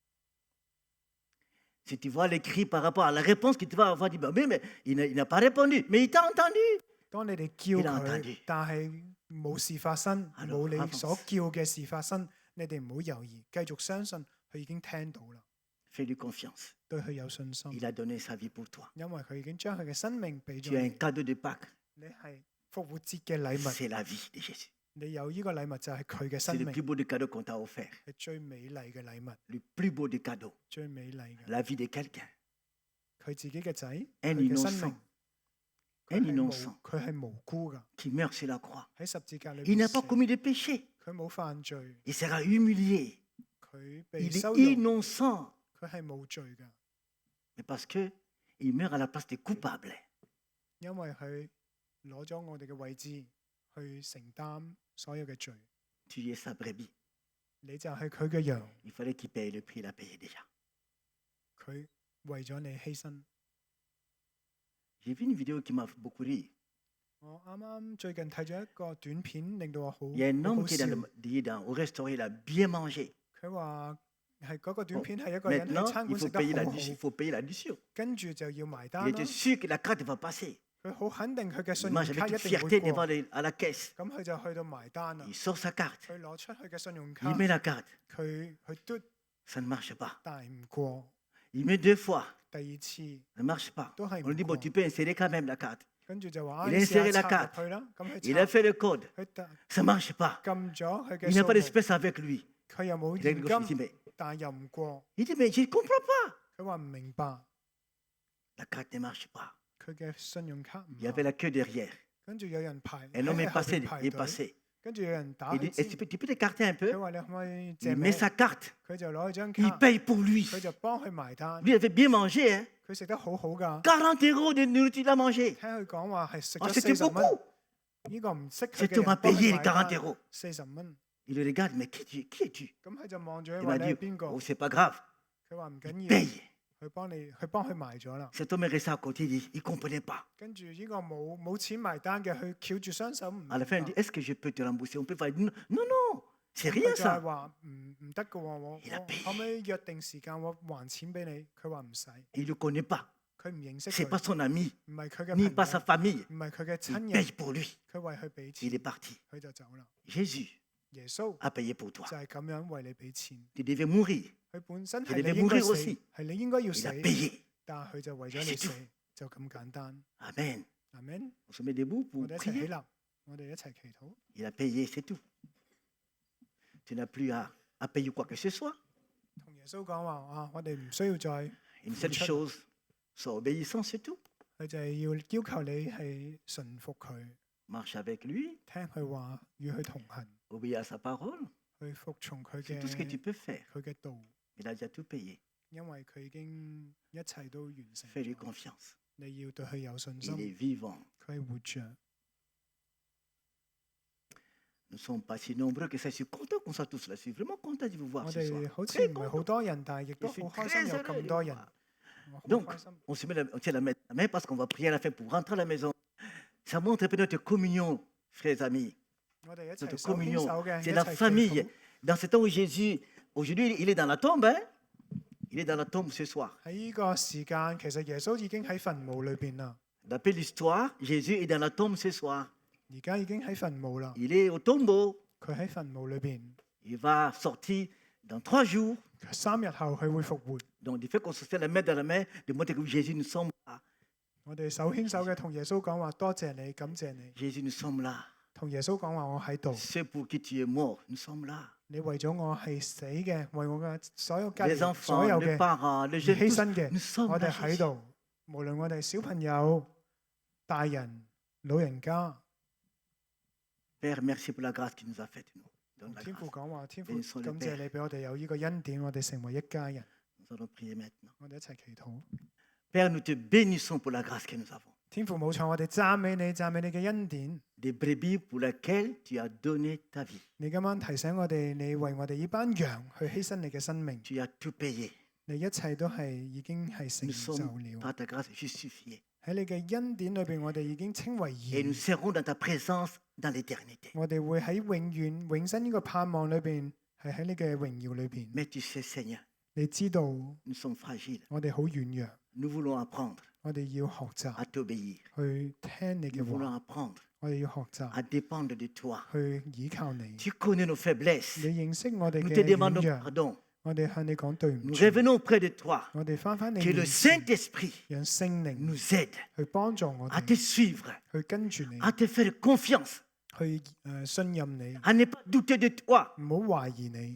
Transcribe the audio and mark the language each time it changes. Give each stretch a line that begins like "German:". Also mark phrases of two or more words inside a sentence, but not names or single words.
French: Si tu vois les cris par rapport à la réponse qu'il te va avoir, dis, mais il n'a pas répondu, mais il t'a entendu.
Cantonese: 當你哋叫
French: Il a
Cantonese: 佢
French: entendu.，
Cantonese: 但係冇事發生，
French: Alors,
Cantonese: 冇你
French: avance.
Cantonese: 所叫嘅事發生，你哋唔好猶豫，繼續相信佢已經聽到啦，
French: Fais-lui confiance.
Cantonese: 對佢有信心，
French: Il a donné sa vie pour toi.
Cantonese: 因為佢已經將佢嘅生命俾
French: Tu
Cantonese: 咗
French: as un
Cantonese: 你。
French: cadeau de Pâques.
Cantonese: 你係復活節嘅禮物，
French: C'est la vie de Jésus.
Cantonese: 你有呢個禮物就係佢嘅
French: C'est
Cantonese: 生
French: le
Cantonese: 命，
French: plus beau des cadeaux qu'on t'a offert.
Cantonese: 係最美麗嘅禮物，
French: Le plus beau des cadeaux.
Cantonese: 最美麗嘅。
French: La vie de quelqu'un.
Cantonese: 佢自己嘅仔，
French: Un
Cantonese: 佢嘅生
French: innocent.
Cantonese: 命，
French: Un
Cantonese: 佢係
French: innocent
Cantonese: 無佢係無辜噶，
French: qui meurt sur la croix.
Cantonese: 喺十字架裏
French: Il
Cantonese: 邊
French: n'a pas
Cantonese: 死，
French: commis de péché.
Cantonese: 佢冇犯罪，
French: Il sera humilié.
Cantonese: 佢被
French: Il est
Cantonese: 羞辱，
French: innocent.
Cantonese: 佢係冇罪噶，
French: Mais parce qu'il meurt à la place des coupables.
Cantonese: 因為佢攞咗我哋嘅位置去承擔所有嘅罪，
French: Tu es sa brebis.
Cantonese: 你就係佢嘅羊，
French: Il fallait qu'il paye le prix, il a payé déjà.
Cantonese: 佢為咗你犧牲。
French: J'ai vu une vidéo qui m'a beaucoup ri.
Cantonese: 我啱啱最近睇咗一個短片，令到我好
French: Il y a un
Cantonese: 好
French: homme qui est
Cantonese: 笑。
French: au restaurant, il a bien mangé.
Cantonese: 佢話係嗰個短
French: Bon,
Cantonese: 片係一個人喺
French: maintenant,
Cantonese: 餐
French: il
Cantonese: 館
French: faut
Cantonese: 食得
French: payer
Cantonese: 好
French: l'addition.
Cantonese: 好
French: Il，faut payer l'addition.
Cantonese: 跟住就要埋單
French: Il
Cantonese: 啦
French: était。sûr que la carte va passer.
Cantonese: 佢好肯定佢嘅
French: Il
Cantonese: 信
French: mange
Cantonese: 用卡
French: avec
Cantonese: 一
French: toute
Cantonese: 定
French: fierté
Cantonese: 會
French: devant
Cantonese: 過，
French: à la caisse.
Cantonese: 咁佢就去到埋單啦
French: Il。sort sa carte.
Cantonese: 佢攞出佢嘅信用卡
French: Il，met la carte.
Cantonese: 佢去嘟，
French: Ça ne marche pas.
Cantonese: 但係唔過。
French: Il met 2 fois.
Cantonese: 第二次，
French: Ça ne marche pas.
Cantonese: 都係
French: On lui dit,
Cantonese: 唔
French: bon,
Cantonese: 過
French: tu。peux insérer quand même la carte.
Cantonese: 跟住就話：
French: Il
Cantonese: 你
French: a
Cantonese: 試
French: inséré
Cantonese: 下
French: la
Cantonese: 插
French: carte.
Cantonese: 入去啦。咁佢
French: Il a
Cantonese: 插，
French: fait le code.
Cantonese: 佢撳
French: Ça ne marche pas.
Cantonese: 咗佢嘅
French: Il n'a
Cantonese: 數
French: pas
Cantonese: 目，
French: d'espèce avec lui.
Cantonese: 佢又冇
French: Il a
Cantonese: 現
French: une grosse dit,
Cantonese: 金，
French: mais
Cantonese: 但係又唔過。
French: il dit, mais je ne comprends pas.
Cantonese: 佢話唔明白，
French: La carte ne marche pas.
Cantonese: 佢嘅信用卡唔
French: Il y avait
Cantonese: 啱。
French: la queue derrière.
Cantonese: 跟住有人排
French: Un homme
Cantonese: 喺
French: est
Cantonese: 後
French: passé.
Cantonese: 邊排
French: Il est
Cantonese: 隊，
French: passé.
Cantonese: 跟住有人打
French: Il
Cantonese: 佢
French: dit, est-ce
Cantonese: 知
French: que tu peux t'écarter un peu?
Cantonese: 佢話你可唔可以借
French: Il
Cantonese: 名
French: met？sa carte.
Cantonese: 佢就攞佢張
French: Il
Cantonese: 卡，
French: paye pour lui.
Cantonese: 佢就幫佢埋單。
French: Lui il avait bien mangé. Hein?
Cantonese: 佢食得好好㗎，
French: 40 € de nourriture à manger.
Cantonese: 聽佢講話係食
French: Oh,
Cantonese: 咗
French: c'était
Cantonese: 40蚊。
French: beaucoup.
Cantonese: 呢個唔識佢
French: Cet
Cantonese: 嘅
French: homme
Cantonese: 人
French: a
Cantonese: 幫佢
French: payé
Cantonese: 埋
French: les 40
Cantonese: 單
French: euros.
Cantonese: 40蚊。
French: Il le regarde, mais qui es-tu?
Cantonese: 咁佢就望住佢
French: Il
Cantonese: 話
French: m'a
Cantonese: 你係
French: dit,
Cantonese: 邊個？
French: oh, c'est pas grave.
Cantonese: 佢話唔緊要，
French: Paye.
Cantonese: 佢幫佢埋咗啦。
French: Cet homme est resté à côté, il ne comprenait pas.
Cantonese: 跟住呢個冇錢埋單嘅，佢翹住雙手唔明白。
French: À la fin, il dit, est-ce que je peux te rembourser? On peut faire, non, non, non, c'est
Cantonese: 佢
French: rien
Cantonese: 就係
French: ça.
Cantonese: 話唔得嘅喎，我
French: Il a payé
Cantonese: 可唔可以約定時間我還錢俾你？佢話唔使，
French: Il ne le connaît pas.
Cantonese: 佢唔認識
French: C'est pas
Cantonese: 佢，
French: son ami,
Cantonese: 唔係佢嘅
French: ni
Cantonese: 朋
French: pas sa
Cantonese: 友，
French: famille.
Cantonese: 唔係佢嘅
French: Il
Cantonese: 親人，
French: paye pour lui.
Cantonese: 佢為佢俾
French: Il
Cantonese: 錢，
French: est parti.
Cantonese: 佢就走啦。 Jésus 耶穌
French: a payé pour toi.
Cantonese: 就係咁樣為你俾錢，
French: Tu devais mourir.
Cantonese: 佢本身
French: Il
Cantonese: 係
French: devait
Cantonese: 你應該
French: mourir
Cantonese: 死，
French: aussi.
Cantonese: 係你應該要
French: Il
Cantonese: 死，
French: a payé.
Cantonese: 但係佢就為咗你
French: C'est
Cantonese: 死
French: tout.，
Cantonese: 就咁簡單。 Amen. 阿 men，
French: On se met debout
Cantonese: 我
French: pour
Cantonese: 哋一齊起
French: prier.
Cantonese: 立，我哋一齊祈禱。
French: Il a payé, c'est tout. Tu n'as plus à payer quoi que ce soit.
Cantonese: 同耶穌講話啊，我哋唔需要再，
French: Une seule
Arabic: Inch'Allah.
French: chose, sois obéissant, c'est tout.
Cantonese: 佢就係要求你係順服佢，
French: Marche avec lui,
Cantonese: 聽佢話，與佢同行，
French: obéis à sa parole.
Cantonese: 去服從佢
French: C'est
Cantonese: 嘅
French: tout ce que tu peux faire.
Cantonese: 佢嘅道，
French: Il a déjà tout payé.
Cantonese: 因為佢已經一切都完成
French: Fais-lui
Cantonese: 咗。
French: confiance.
Cantonese: 你要對佢有信
French: Il est
Cantonese: 心，
French: vivant.
Cantonese: 佢係活着。
French: Nous ne sommes pas si nombreux que ça. Je suis content qu'on soit tous là. Je suis vraiment content de vous voir
Cantonese: 我
French: ce
Cantonese: 哋
French: soir.
Cantonese: 好似
French: Très
Cantonese: 唔係
French: content.
Cantonese: 好多人，但係亦都
French: Je suis
Cantonese: 好開
French: très
Cantonese: 心有
French: heureux de
Cantonese: 咁
French: vous
Cantonese: 多人
French: voir.。
Cantonese: 我好
French: Donc,
Cantonese: 開心。
French: on tient la main parce qu'on va prier à la fin pour rentrer à la maison. Ça montre un peu notre communion, frères et amis.
Cantonese: 我哋一
French: Notre
Cantonese: 齊手牽
French: communion.
Cantonese: 手嘅，
French: C'est
Cantonese: 一
French: la
Cantonese: 齊祈
French: famille.
Cantonese: 禱。
French: Dans ce temps où Jésus, aujourd'hui, il est dans la tombe. Hein? Il est dans la tombe ce soir.
Cantonese: 喺呢個時間，其實耶穌已經喺墳墓裏邊啦。
French: D'après l'histoire, Jésus est dans la tombe ce soir.
Cantonese: 而家已經喺墳墓啦，
French: Il est au tombeau.
Cantonese: 佢喺墳墓裏邊。
French: Il va sortir dans 3 jours.
Cantonese: 3 日後佢會復活。
French: Donc, du fait qu'on se fait la main dans la main, de montrer que Jésus, nous sommes là.
Cantonese: 我哋手牽手嘅同耶穌講話，多謝你，感謝你。
French: Jésus, nous sommes là.
Cantonese: 同耶穌講話，我喺度。
French: Ceux pour qui tu es mort, nous sommes là.
Cantonese: 你為咗我係死嘅，為我嘅所有家
French: Les
Cantonese: 人
French: enfants,
Cantonese: 所有
French: les
Cantonese: 嘅
French: parents, les
Cantonese: 而
French: jeunes,
Cantonese: 犧
French: tous,
Cantonese: 牲嘅，
French: nous sommes
Cantonese: 我
French: là.
Cantonese: 哋喺 Jésus. 度。無論我哋小朋友、大人、老人家，
French: Père, merci pour la grâce que tu nous as faite. Nous. Donne
Cantonese: 同
French: la
Cantonese: 天父
French: grâce.
Cantonese: 講話，天父
French: Bénissons le
Cantonese: 感謝
French: Père.
Cantonese: 你俾我哋有呢個恩典，我哋成為一家人。
French: Nous allons prier maintenant.
Cantonese: 我哋一齊祈禱。
French: Père, nous te bénissons pour la grâce que nous avons.
Cantonese: 天父冇錯，我哋讚美你，讚美你嘅恩典。
French: Des brebis pour lesquelles tu as donné ta vie.
Cantonese: 你今晚提醒我哋，你為我哋呢班羊去犧牲你嘅生命，
French: Tu as tout payé.
Cantonese: 你一切都係已經係成
French: Nous
Cantonese: 就
French: sommes
Cantonese: 了。
French: par ta grâce justifiés.
Cantonese: 喺你嘅恩典裏邊，我哋已經稱為
French: Et nous
Cantonese: 義。
French: serons dans ta présence dans l'éternité.
Cantonese: 我哋會喺永遠永生呢個盼望裏邊，係喺你嘅榮耀裏邊。
French: Mais tu sais, Seigneur,
Cantonese: 你知道
French: nous sommes fragiles.
Cantonese: 我哋好軟弱，
French: Nous voulons apprendre
Cantonese: 我哋要學習
French: à t'obéir.
Cantonese: 去聽你
French: Nous
Cantonese: 嘅
French: voulons
Cantonese: 話，
French: apprendre
Cantonese: 我哋要學習
French: à dépendre de toi.
Cantonese: 去倚靠你。
French: Tu connais nos faiblesses.
Cantonese: 你認識我哋
French: Nous
Cantonese: 嘅
French: te
Cantonese: 軟
French: demandons
Cantonese: 弱，
French: pardon.
Cantonese: 我哋向你講對唔
French: Nous
Cantonese: 住。
French: revenons auprès de toi.
Cantonese: 我哋翻返你
French: Que le
Cantonese: 面前，
French: Saint-Esprit
Cantonese: 讓聖靈
French: nous aide
Cantonese: 去幫助我
French: à
Cantonese: 哋，
French: te suivre,
Cantonese: 去跟住你，
French: à te faire confiance,
Cantonese: 去信任你，
French: à ne pas douter de toi.
Cantonese: 唔好懷疑你。